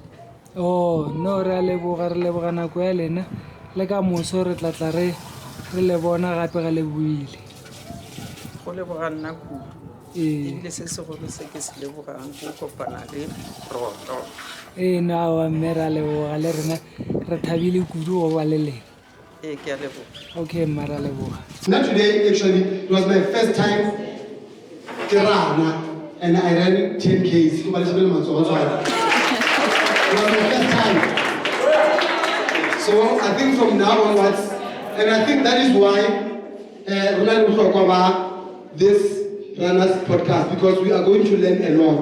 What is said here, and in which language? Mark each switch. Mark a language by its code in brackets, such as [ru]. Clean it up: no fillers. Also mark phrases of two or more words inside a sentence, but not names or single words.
[tn] No re a leboga nako ya lena le ka moso re tla re le bona gape ga le buile. Go leboga nna kudu ebile se segolo se ke se lebogang ke kopana le Roto. No mme re a leboga le rena re thabile kudu go ba le lena. Ke a leboga. Okay mma re a leboga. [en] Not today, actually, it was my first time Tirana, and I ran 10Ks. It was my first time. So I think from now onwards, and I think that is why this runners podcast, because we are going to learn a lot.